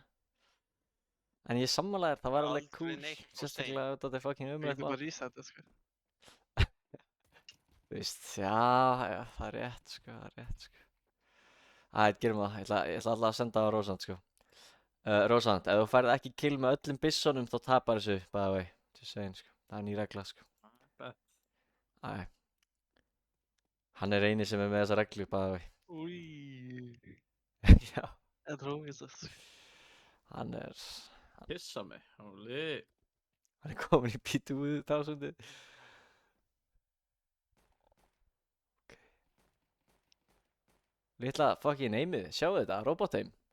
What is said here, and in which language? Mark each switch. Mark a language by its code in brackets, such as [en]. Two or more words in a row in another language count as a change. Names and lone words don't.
[is] En ég sammála þér, það var alveg cool. Sérstaklega þetta er fucking umrætt Þú mál. bara resetta, sko. Þú veist, já, það er rétt, sko, gerum það. Ég ætla alltaf að senda á Rósant, sko. Rósant, ef þú færð ekki kill með öllum byssonum, þá tapar þessu, [en] by the way. Just saying, [is] sko. Það er ný regla, sko. Hann er eini sem er með þessa reglu, [en] by the way. Úi. [is] Já. Það er ógeðslegt, sko. Hann er... Pissa mig, holy. Hann er komin í P2000. Ok. Litla fucking neymið, sjáu þetta, robotheim.